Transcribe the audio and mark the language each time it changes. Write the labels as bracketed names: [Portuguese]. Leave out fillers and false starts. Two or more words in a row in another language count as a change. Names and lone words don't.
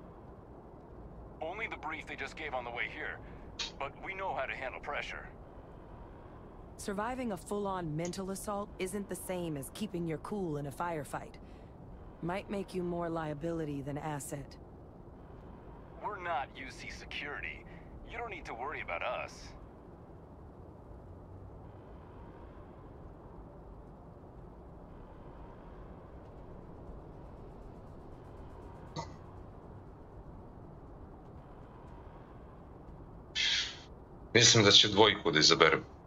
[English] Only the brief they just gave on the way here, but we know how to handle pressure. Surviving a full-on mental assault isn't the same as keeping your cool in a firefight. Might make you more liability than asset. We're not UC security. You don't need to worry about us. [Serbian] Mislim da će dvojku da izaberem.